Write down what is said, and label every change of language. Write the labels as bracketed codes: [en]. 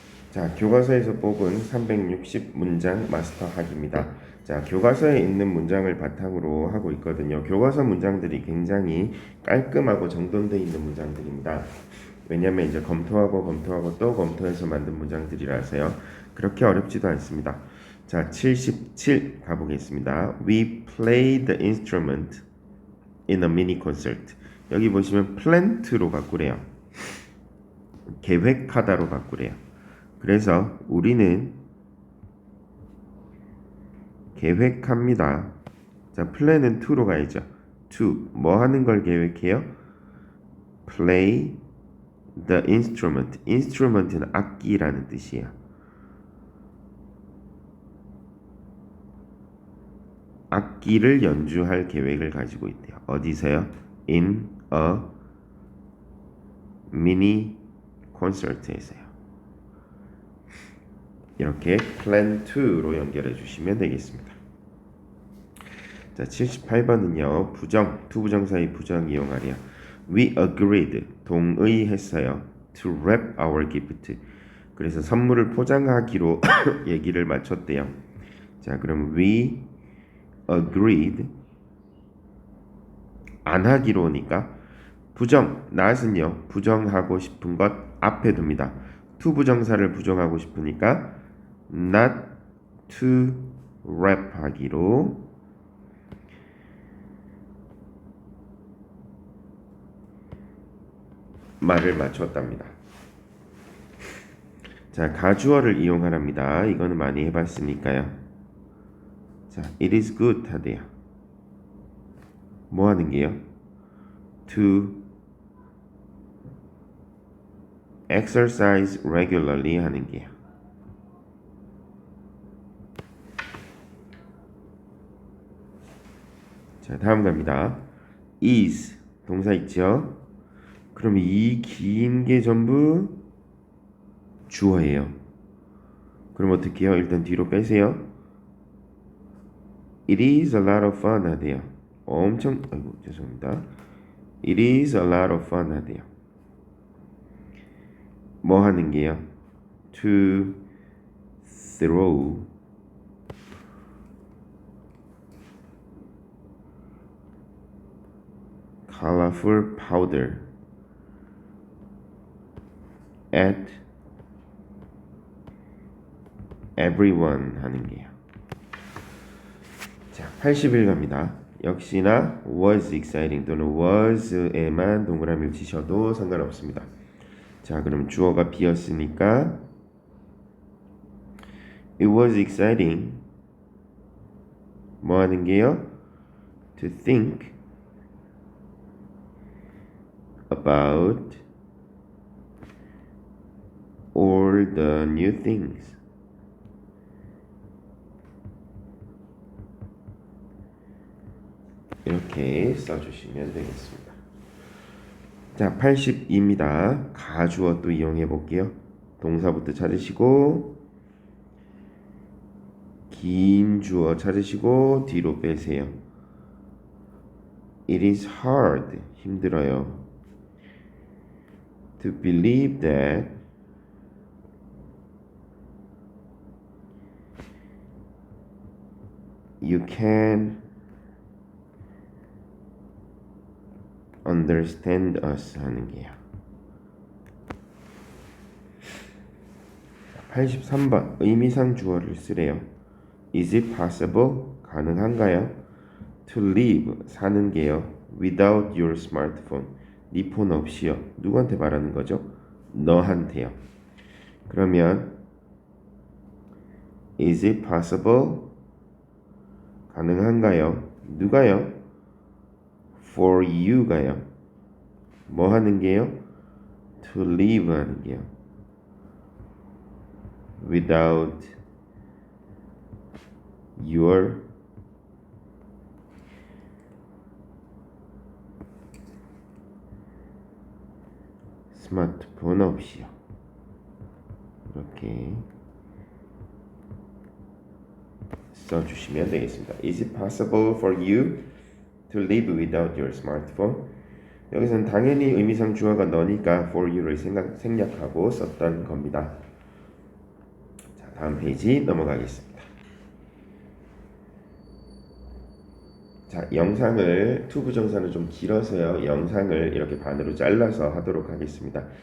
[ko] 자, 교과서에서 뽑은 360 문장 마스터하기입니다. 자, 교과서에 있는 문장을 바탕으로 하고 있거든요. 교과서 문장들이 굉장히 깔끔하고 정돈되어 있는 문장들입니다. 왜냐면 이제 검토하고 또 검토해서 만든 문장들이라서요. 그렇게 어렵지도 않습니다. 자, 77 가보겠습니다. [en] We played the instrument in a mini concert. [ko] 여기 보시면 plant로 바꾸래요. 계획하다로 바꾸래요. 그래서 우리는 계획합니다. 자, 플랜은 to로 가야죠. to 뭐 하는 걸 계획해요? [en] play the instrument. instrument는 [ko] 악기라는 뜻이에요. 악기를 연주할 계획을 가지고 있대요. 어디서요? [en] in a mini concert에서요. [ko] 이렇게 plan to로 연결해 주시면 되겠습니다. 자, 78번은요. 부정, 투부정사의 부정 이용하래요. [en] We agreed, [ko] 동의했어요. [en] To wrap our gift. [ko] 그래서 선물을 포장하기로 얘기를 마쳤대요. 자, 그럼 [en] we agreed [ko] 안 하기로니까 부정, not은요. 부정하고 싶은 것 앞에 둡니다. 투부정사를 부정하고 싶으니까 [en] not to wrap [ko] 하기로 말을 맞췄답니다. 자, 가주어를 이용하랍니다. 이거는 많이 해봤으니까요. [en] 자, it is good [ko] 하대요. 뭐 하는 게요? [en] To exercise regularly [ko] 하는 게요. 자, 다음 갑니다. is 동사 있죠? 그럼 이 긴 게 전부 주어예요. 그럼 어떻게 해요? 일단 뒤로 빼세요. [en] It is a lot of fun [ko] 하대요. 아이고 죄송합니다. [en] It is a lot of fun [ko] 하대요. 뭐 하는 게요? [en] To throw colorful powder at everyone [ko] 하는 게요. 자, 80일 갑니다. 역시나 was exciting 또는 was에만 동그라미를 치셔도 상관없습니다. 자, 그럼 주어가 비었으니까 [en] it was exciting [ko] 뭐 하는 게요? [en] To think about all the new things [ko] 이렇게 써주시면 되겠습니다. 자, 82입니다. 가주어 또 이용해 볼게요. 동사부터 찾으시고 긴 주어 찾으시고 뒤로 빼세요. [en] It is hard [ko] 힘들어요. [en] To believe that you can understand us [ko] 하는 게요. 83번 의미상 주어를 쓰래요. [en] Is it possible? [ko] 가능한가요? [en] To live [ko] 사는 게요. [en] Without your smartphone [ko] 네 폰 없이요. 누구한테 말하는 거죠? 너한테요. 그러면 [en] Is it possible? [ko] 가능한가요? 누가요? [en] For you [ko] 가요. 뭐 하는 게요? [en] To live [ko] 하는 게요. [en] Without your [ko] 스마트폰 없이요. 이렇게 써주시면 되겠습니다. [en] Is it possible for you to live without your smartphone? [ko] 여기서는 당연히 의미상 주어가 너니까 [en] for you [ko] 를 생략하고 썼던 겁니다. 자, 다음 페이지 넘어가겠습니다. 자, 영상을 투부정사는 좀 길어서요. 영상을 이렇게 반으로 잘라서 하도록 하겠습니다.